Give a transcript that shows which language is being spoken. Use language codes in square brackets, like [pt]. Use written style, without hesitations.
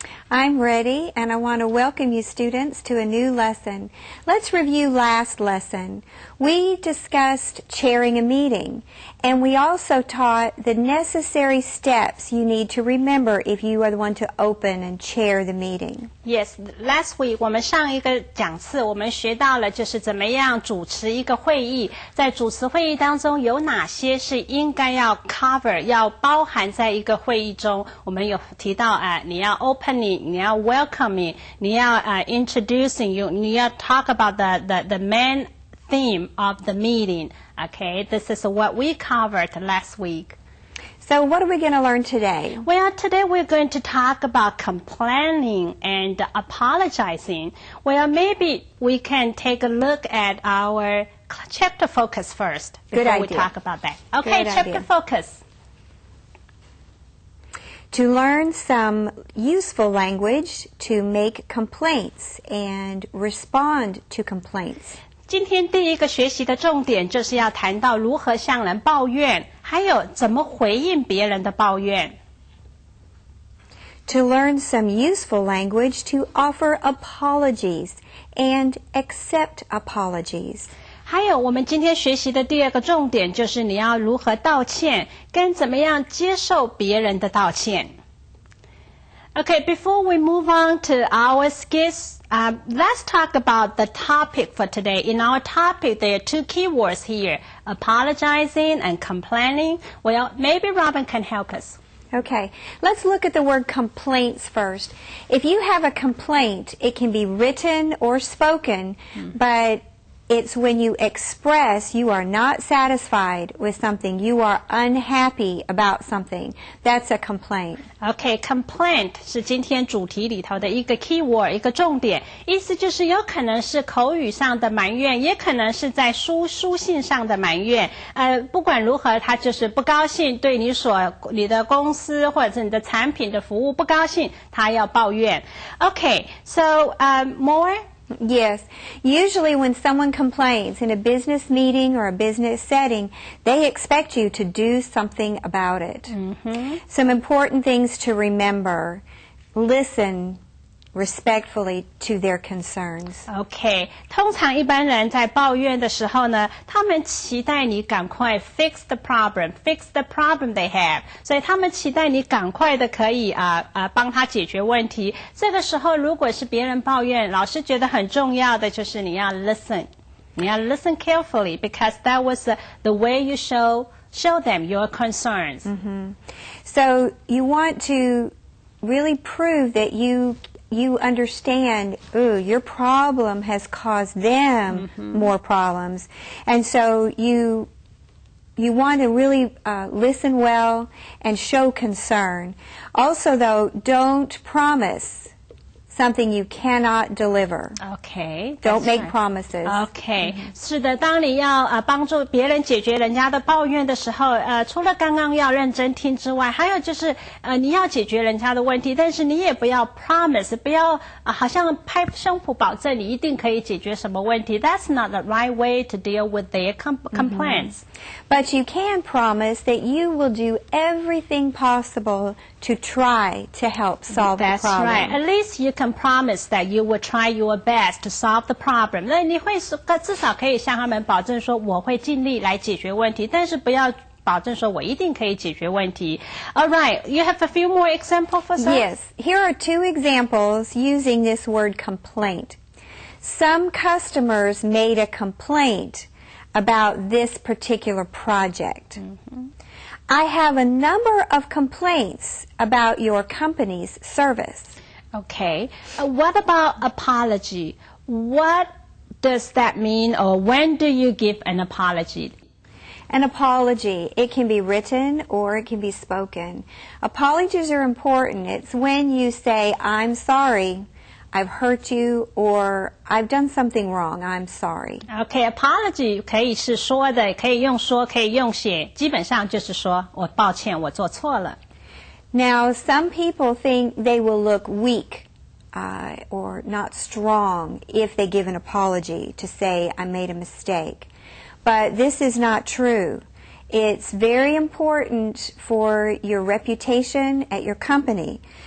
[en] I'm ready, and I want to welcome you students to a new lesson. Let's review last lesson. We discussed chairing a meeting, and we also taught the necessary steps you need to remember if you are the one to open and chair the meeting. Yes, last week [zh] 我们上一个讲次我们学到了就是怎么样主持一个会议，在主持会议当中有哪些是应该要 cover 要包含在一个会议中。我们有提到你要 [en] opening， 你要 welcoming， 你要introducing， 你要 talk about the main theme of the meeting. Okay, this is what we covered last week. So what are we going to learn today? Well, today we're going to talk about complaining and apologizing. Well, maybe we can take a look at our chapter focus first before we talk about that. Okay, chapter focus. To learn some useful language to make complaints and respond to complaints. [zh] 今天第一个学习的重点就是要谈到如何向人抱怨，还有怎么回应别人的抱怨。 [en] To learn some useful language to offer apologies and accept apologies. [zh] 还有我们今天学习的第二个重点就是你要如何道歉，跟怎么样接受别人的道歉。 [en] Okay, before we move on to our skits, let's talk about the topic for today. In our topic, there are two keywords here, apologizing and complaining. Well, maybe Robin can help us. Okay, let's look at the word complaints first. If you have a complaint, it can be written or spoken, but it's when you express you are not satisfied with something, you are unhappy about something. That's a complaint. [zh] Okay, complaint 是今天主题里头的一个 keyword， 一个重点，意思就是有可能是口语上的埋怨，也可能是在书信上的埋怨。不管如何，他就是不高兴，对你的公司或者是你的产品的服务不高兴，他要抱怨。 [en] Okay, so more? Yes. Usually when someone complains in a business meeting or a business setting, they expect you to do something about it. Some important things to remember. Listen respectfully to their concerns. Okay. [zh] 通常一般人在抱怨的时候呢，他们期待你赶快 [en] fix the problem they have. [zh] 所以他们期待你赶快的可以帮他解决问题。这个时候如果是别人抱怨，老师觉得很重要的就是你要 listen. 你要 [en] listen carefully because that was the way you show them your concerns. So you want to really prove that you understand, your problem has caused them more problems. And so you want to really listen well and show concern. Also, though, don't promise something you cannot deliver. Okay. Don't make promises. Okay. [zh] 是的，当你要帮助别人解决人家的抱怨的时候，除了刚刚要认真听之外，还有就是你要解决人家的问题，但是你也不要 promise， 不要好像拍胸脯保证你一定可以解决什么问题。 [en] That's not the right way to deal with their complaints. But you can promise that you will do everything possible to try to help solve the problem. That's right. At least you can promise that you will try your best to solve the problem. [zh] 那你会至少可以向他们保证说，我会尽力来解决问题，但是不要保证说我一定可以解决问题。 [en] All right, you have a few more examples for us? Yes, here are 2 examples using this word complaint. Some customers made a complaint about this particular project. I have a number of complaints about your company's service. Okay. What about apology? What does that mean, or when do you give an apology? An apology, it can be written or it can be spoken. Apologies are important. It's when you say, I'm sorry, I've hurt you, or I've done something wrong, I'm sorry. [zh] Okay, apology 可以是说的，可以用说，可以用写，基本上就是说我抱歉，我做错了。 [en] Now, some people think they will look weak or not strong if they give an apology to say, I made a mistake. But this is not true. It's very important for your reputation at your company.